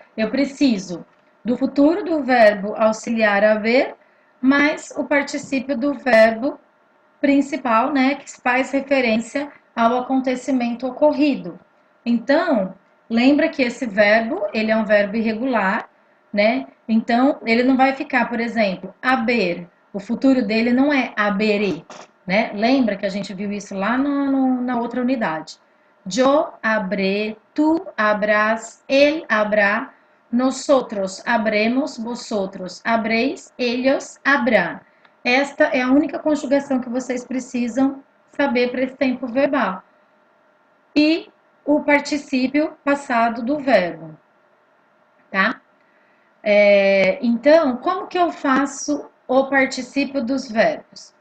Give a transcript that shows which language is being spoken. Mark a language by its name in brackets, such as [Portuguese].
[Portuguese] Eu preciso do futuro do verbo auxiliar haver, mais o particípio do verbo principal, né, que faz referência ao acontecimento ocorrido. Então, lembra que esse verbo, ele é um verbo irregular, né? Então, ele não vai ficar, por exemplo, haber. O futuro dele não é habere, né? Lembra que a gente viu isso lá na outra unidade. [Spanish] Yo habré, tu habrás, él habrá, nosotros habremos, vosotros habréis, ellos habrán. [Portuguese] Esta é a única conjugação que vocês precisam saber para esse tempo verbal. E o particípio passado do verbo, tá? Então, como que eu faço o particípio dos verbos?